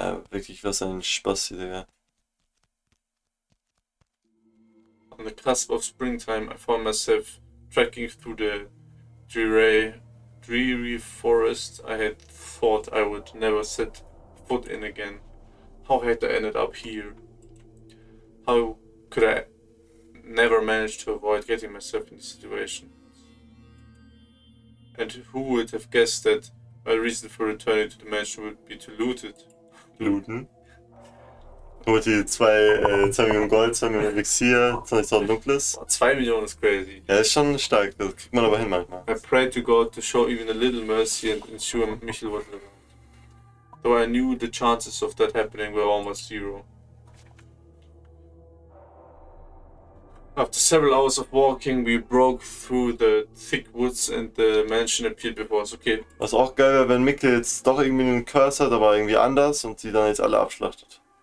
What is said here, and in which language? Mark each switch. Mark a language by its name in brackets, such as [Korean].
[German] Wirklich, was ein Spaß hier, Digga. [English] On the cusp of springtime, I found myself trekking through the dreary forest I had thought I would never set foot in again. How had I ended up here? How could I never manage to avoid getting myself in this situation? And who would have guessed that my reason for returning to the mansion would be to loot it? [German] Looten. Holt die 2 Millionen Gold, 2 Millionen Elixier, 20.000 Dunkles. 2 Millionen ist crazy. Ja, ist schon stark, das kriegt man aber hin manchmal. [English] I prayed to God to show even a little mercy and ensure Michel was living. Though I knew the chances of that happening were almost zero. After several hours of walking, we broke through the thick woods and the mansion appeared before us. Okay. [German] Was auch geil wäre, wenn Mikkel jetzt doch irgendwie einen Curse hat, aber irgendwie anders und sie dann jetzt alle abschlachtet.